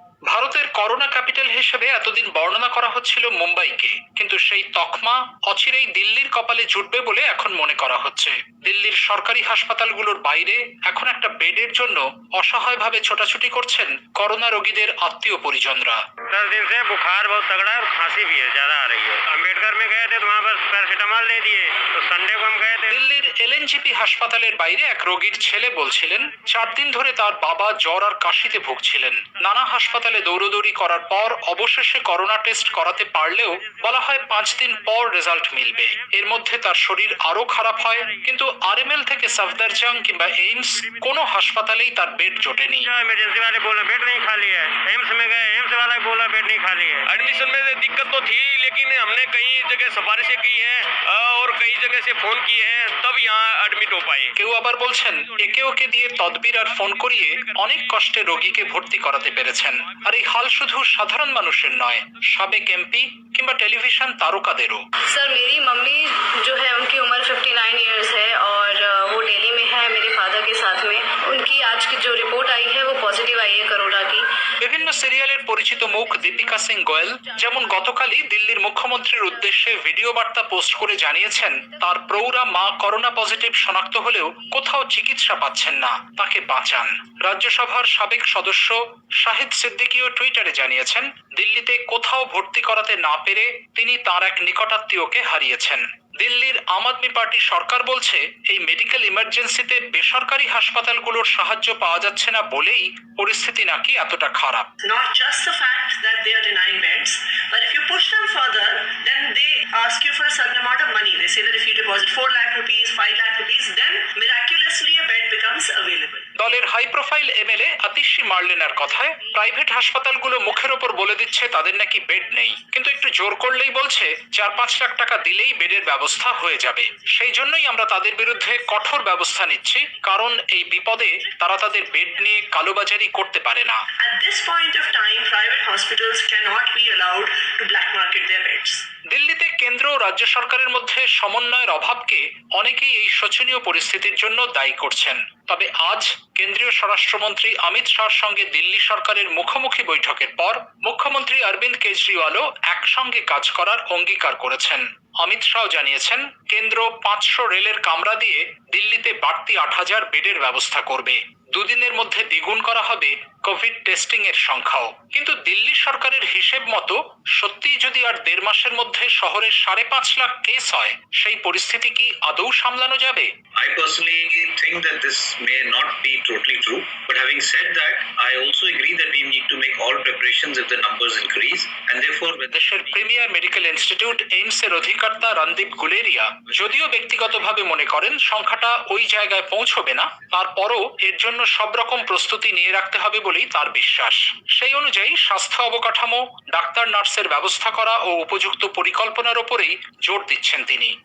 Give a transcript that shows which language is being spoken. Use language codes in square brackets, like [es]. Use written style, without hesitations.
[bn] ভারতের corona capital হিসেবে এতদিন বর্ণনা করা হচ্ছিল মুম্বাইকে, কিন্তু সেই তকমা অচিরেই দিল্লির কপালে জুটবে বলে এখন মনে করা হচ্ছে। দিল্লির সরকারি হাসপাতালগুলোর বাইরে এখন একটা বেডের জন্য অসহায়ভাবে ছোটাছুটি করছেন করোনা রোগীদের আত্মীয় পরিজনরা। [hi] 10 दिन से बुखार बहुत तगड़ा है और खांसी भी है, ज्यादा आ रही है। अम्बेडकर में गए थे तो वहाँ पर पैरासिटामॉल दे दिए, तो संडे को हम गए थे। [bn] দিল্লির এলএনজিপি হাসপাতালের বাইরে এক রোগীর ছেলে বলছিলেন 4 দিন ধরে তার বাবা জ্বর আর কাশিতে ভুগছিলেন। নানা হাসপাতালে দৌড়দৌড়ি করার পর অবশেষে করোনা টেস্ট করাতে পারলেও বলা হয় 5 দিন পর রেজাল্ট মিলবে। এর মধ্যে তার শরীর আরো খারাপ হয়, কিন্তু আরএমএল থেকে সফদরজং কিংবা এইমস কোনো হাসপাতালেই তার বেড জোটেনি। [hi] इमरजेंसी वाले बोला बेड नहीं खाली है, एम्स में गए, एम्स वाला बोला बेड नहीं खाली है। एडमिशन में दिक्कत तो थी, लेकिन हमने कई जगह सिफारिशें की हैं और कई जगह से फोन किए हैं, तब यहाँ एडमिट हो पाए। [bn] কেউ আবার বলছেন একে ওকে দিয়ে তদবির আর ফোন করিয়ে অনেক কষ্টে রোগীকে ভর্তি করাতে পেরেছেন। আর এই হাল শুধু সাধারণ মানুষের নয়, সাবেক এমপি কিংবা টেলিভিশন তারকাদেরও। [hi] सर मेरी मम्मी जो है उनकी उम्र 59 इयर्स है और वो दिल्ली में है मेरे फादर के साथ में। उनकी आज की जो रिपोर्ट आई है वो पॉजिटिव आई है कोरोना की। [bn] বিভিন্ন সিরিয়ালের পরিচিত মুখ দীপিকা সিং গোয়েল যেমন গতকালই দিল্লির মুখ্যমন্ত্রীর উদ্দেশ্যে ভিডিও বার্তা পোস্ট করে জানিয়েছেন তার প্রৌঢ়া মা করোনা পজিটিভ শনাক্ত হলেও কোথাও চিকিৎসা পাচ্ছেন না, তাকে বাঁচান। রাজ্যসভার সাবেক সদস্য শাহিদ সিদ্দিকীও টুইটারে জানিয়েছেন দিল্লিতে কোথাও ভর্তি করাতে না পেরে তিনি তার এক নিকটাত্মীয়কে হারিয়েছেন। দিল্লির আম আদমি পার্টি সরকার বলছে এই মেডিকেল ইমার্জেন্সিতে বেসরকারি হাসপাতালগুলোর সাহায্য পাওয়া যাচ্ছে না বলেই পরিস্থিতি নাকি এতটা খারাপ। [en] Not just the fact that they are denying beds, but if you push them further, then they ask you for a certain amount of money. They say that if you deposit 4 lakh rupees, 5 lakh rupees, then miraculously a bed becomes available. [bn] দলের high profile MLA Atishi মার্লেনার কথায় private হাসপাতালগুলো মুখের ওপর বলে দিচ্ছে তাদের নাকি bed নেই, কিন্তু একটু জোর করলেই বলছে 4-5 লাখ টাকা দিলেই বেডের ব্যবস্থা হয়ে যাবে। সেই জন্যই আমরা তাদের বিরুদ্ধে কঠোর ব্যবস্থা নিচ্ছি, কারণ এই বিপদে তারা তাদের বেড নিয়ে কালোবাজারি করতে পারে না। [en] At this point of time, private hospitals cannot be allowed to black market their beds. [bn] দিল্লিতে কেন্দ্র ও রাজ্য সরকারের মধ্যে সমন্বয়ের অভাবকে অনেকেই এই শোচনীয় পরিস্থিতির জন্য দায়ী করছেন। তবে আজ কেন্দ্রীয় স্বরাষ্ট্রমন্ত্রী অমিত শাহর সঙ্গে দিল্লি সরকারের মুখোমুখি বৈঠকের পর মুখ্যমন্ত্রী অরবিন্দ কেজরিওয়ালও একসঙ্গে কাজ করার অঙ্গীকার করেছেন। অমিত শাহ জানিয়েছেন কেন্দ্র 500 রেলের কামরা দিয়ে দিল্লিতে বাড়তি 8000 বেডের ব্যবস্থা করবে। দুদিনের মধ্যে দ্বিগুণ করা হবে কোভিড টেস্টিং এর সংখ্যাও। কিন্তু দিল্লি সরকারের হিসেব মতো সত্যিই যদি আর 1.5 মাসের মধ্যে শহরের 5.5 লাখ কেস হয়, সেই পরিস্থিতি কি আদৌ সামলানো যাবে? [en] I personally think that this may not be totally true, but having said that, I also agree that we need to make all preparations if the numbers increase, and therefore [bn] দেশের premier medical institute AIIMS এর অধিকর্তা রণদীপ গুলেরিয়া যদিও ব্যক্তিগতভাবে মনে করেন সংখ্যাটা ওই জায়গায় পৌঁছবে না, তারপরও এর জন্য সব রকম প্রস্তুতি নিয়ে রাখতে হবে বলেই তার বিশ্বাস। সেই অনুযায়ী স্বাস্থ্য অবকাঠামো, ডাক্তার নার্সের ব্যবস্থা করা ও উপযুক্ত পরিকল্পনার উপরেই জোর দিচ্ছেন তিনি।